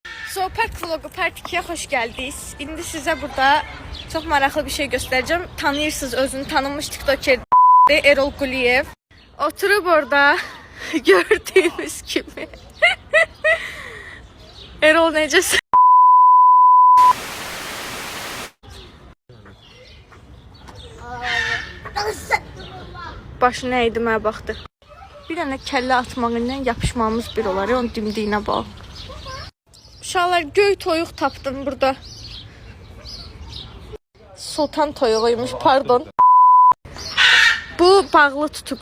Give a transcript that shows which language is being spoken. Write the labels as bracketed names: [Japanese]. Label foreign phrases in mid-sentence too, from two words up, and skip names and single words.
[Turkish] Zoopark vlogu part 2'ye hoş geldiniz. İndi size burada çok maraqlı bir şey göstereceğim. [Azerbaijani] Tanıyırsınız özünü tanınmış [Turkish] TikToker Erol Quliyev. Oturup orada gördüğünüz gibi. [Azerbaijani] Erol necəsin? Başı nə idi mənə baxdı. Bir dənə kəllə atmağıyla yapışmamız bir olar. Onun dimdiyinə bax. Uşaqlar göy toyuq tapdım burada. Sultan toyuğuymuş, pardon. Bu bağlı tutuquşu.